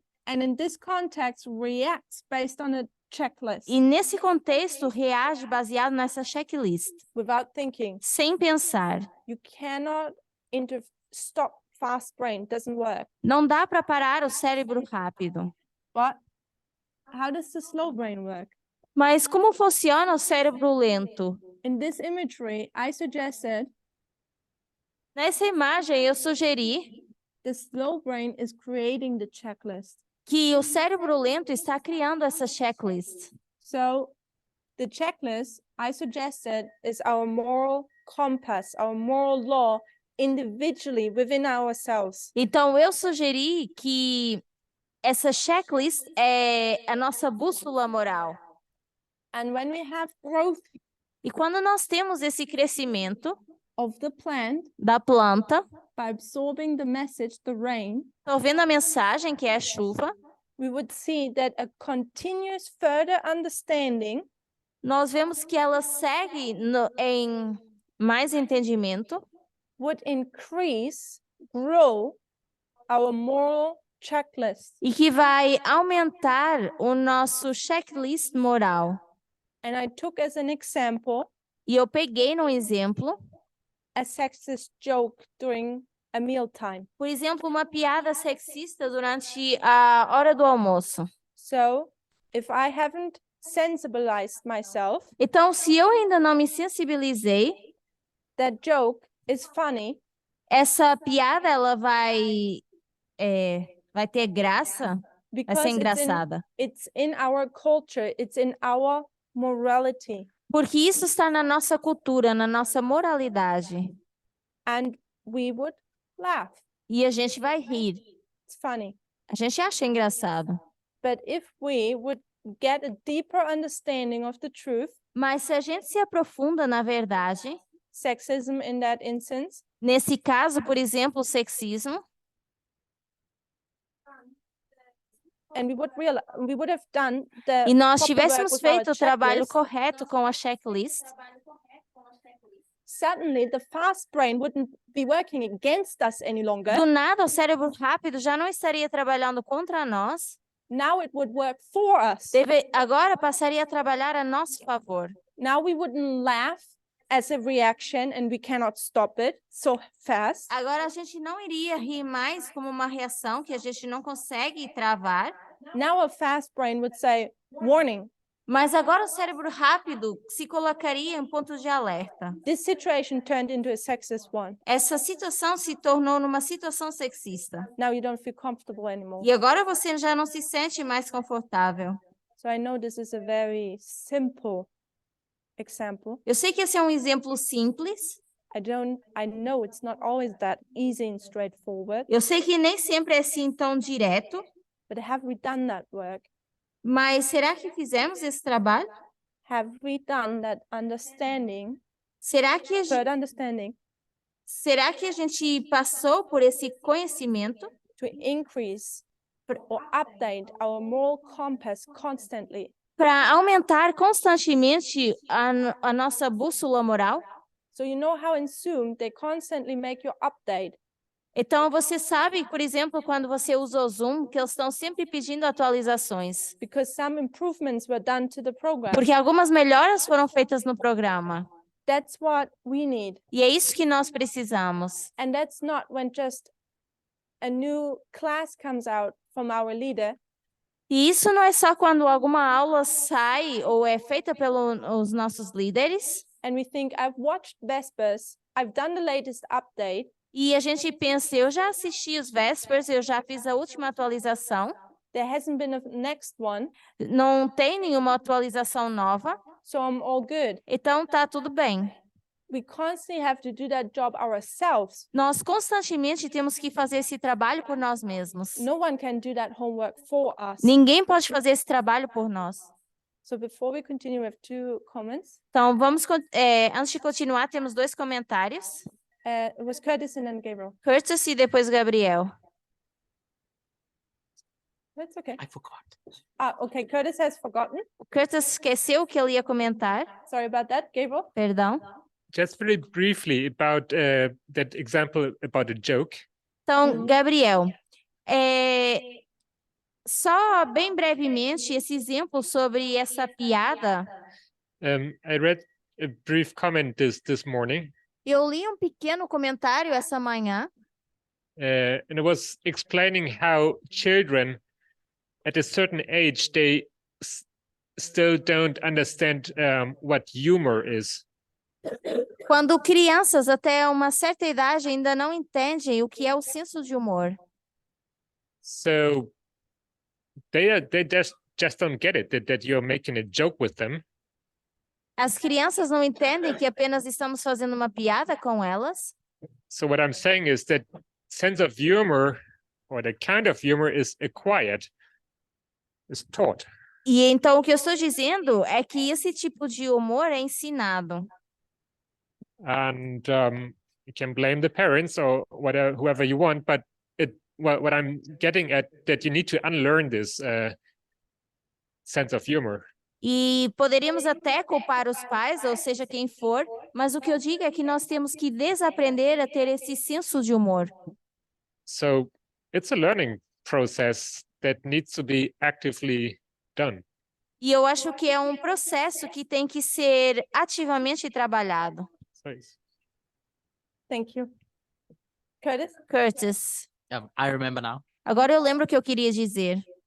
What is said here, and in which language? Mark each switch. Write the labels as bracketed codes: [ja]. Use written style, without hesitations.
[en] and in this context reacts based on a checklist [pt] e, nesse contexto, reage baseado nessa checklist, [en] without thinking. [pt] sem pensar. [en] You cannot stop fast brain, doesn't work. [pt] Não dá para parar o cérebro rápido. [en] But how does the slow brain work? [pt] Mas como funciona o cérebro lento? [en] In this imagery, I suggested [pt] Nessa imagem, eu sugeri [en] the slow brain is creating the checklist. [pt] que o cérebro lento está criando essa checklist. [en] So the checklist I suggested is our moral compass, our moral law individually within ourselves. [pt] Então, eu sugeri que essa checklist é a nossa bússola moral. [en] And when we have growth [pt] E quando nós temos esse crescimento [en] of the plant [pt] da planta, [en] by absorbing the message, the rain, [pt] ouvindo a mensagem que é a chuva, [en] we would see that a continuous further understanding [pt] nós vemos que ela segue em mais entendimento [en] would increase, grow our moral checklist. [pt] e que vai aumentar o nosso checklist moral. [en] And I took as an example [pt] E eu peguei no exemplo, [en] a sexist joke during a mealtime. [pt] por exemplo, uma piada sexista durante a hora do almoço. [en] So if I haven't sensibilized myself, [pt] Então, se eu ainda não me sensibilizei, [en] that joke is funny, [pt] essa piada ela vai ter graça, vai [en] because [pt] ser engraçada. [en] it's in our culture, it's in our morality. [pt] Porque isso está na nossa cultura, na nossa moralidade. [en] And we would laugh. [pt] E a gente vai rir. [en] It's funny. [pt] A gente acha engraçado. [en] But if we would get a deeper understanding of the truth, [pt] Mas se a gente se aprofunda na verdade, [en] sexism in that instance, [pt] nesse caso, por exemplo, o sexismo, [en] and we would have done the [pt] e nós [en] proper work [pt] tivéssemos [en] with our [pt] feito o trabalho [en] checklist, [pt] correto com a checklist, [en] suddenly the fast brain wouldn't be working against us any longer. [pt] do nada o cérebro rápido já não estaria trabalhando contra nós, [en] Now it would work for us. [pt] agora passaria a trabalhar a nosso favor. [en] Now we wouldn't laugh as a reaction and we cannot stop it so fast. [pt] Agora a gente não iria rir mais como uma reação que a gente não consegue travar, [en] Now a fast brain would say, warning, [pt] mas agora o cérebro rápido se colocaria em ponto de alerta. [en] this situation turned into a sexist one. [pt] Essa situação se tornou numa situação sexista. [en] Now you don't feel comfortable anymore. [pt] E agora você já não se sente mais confortável. [en] So I know this is a very simple example. [pt] Eu sei que esse é um exemplo simples. [en] I know it's not always that easy and straightforward, [pt] Eu sei que nem sempre é assim tão direto, [en] but have we done that work? [pt] mas será que fizemos esse trabalho? [en] Have we done that understanding, [pt] Será que [en] further understanding, [pt] a gente passou por esse conhecimento [en] to increase or update our moral compass constantly? [pt] para aumentar constantemente a nossa bússola moral? [en] So you know how in Zoom they constantly make you update. [pt] Então, você sabe, por exemplo, quando você usa o Zoom, que eles estão sempre pedindo atualizações, [en] Because some improvements were done to the program. [pt] porque algumas melhoras foram feitas no programa. [en] That's what we need. [pt] E é isso que nós precisamos. [en] And that's not when just a new class comes out from our leader [pt] E isso não é só quando alguma aula sai ou é feita pelos nossos líderes [en] and we think, I've watched Vespers, I've done the latest update, [pt] e a gente pensa, eu já assisti os Vespers, eu já fiz a última atualização, [en] there hasn't been a next one, [pt] não tem nenhuma atualização nova, [en] so I'm all good. [pt] então tá tudo bem. [en] We constantly have to do that job ourselves. [pt] Nós constantemente temos que fazer esse trabalho por nós mesmos. [en] No one can do that homework for us. [pt] Ninguém pode fazer esse trabalho por nós. [en] So before we continue, we have two comments. [pt] Então, antes de continuar, temos 2 comentários. [en] It was Curtis and then Gabriel. [pt] Curtis e depois Gabriel. [en] That's okay. I forgot. Okay, Curtis has forgotten. [pt] O Curtis esqueceu o que ele ia comentar. [en] Sorry about that, Gabriel. [pt] Perdão. [en] Just very briefly about that example about a joke. [pt] Então, Gabriel, só bem brevemente esse exemplo sobre essa piada. [en] I read a brief comment this morning, [pt] Eu li um pequeno comentário essa manhã [en] and it was explaining how children at a certain age they still don't understand what humor is. [pt] quando crianças até uma certa idade ainda não entendem o que é o senso de humor. [en] So they just don't get it that you're making a joke with them. [pt] As crianças não entendem que apenas estamos fazendo uma piada com elas. [en] So what I'm saying is that sense of humor or the kind of humor is acquired, is taught. [pt] E então o que eu estou dizendo é que esse tipo de humor é ensinado. [en] And you can blame the parents or whatever, whoever you want, but what I'm getting at that you need to unlearn this sense of humor. [pt] E poderíamos até culpar os pais, ou seja, quem for, mas o que eu digo é que nós temos que desaprender a ter esse senso de humor. [en] So it's a learning process that needs to be actively done. [pt] E eu acho que é um processo que tem que ser ativamente trabalhado. [en] So it's- Thank you. Curtis? Curtis, I remember now. [pt] agora eu lembro o que eu queria dizer.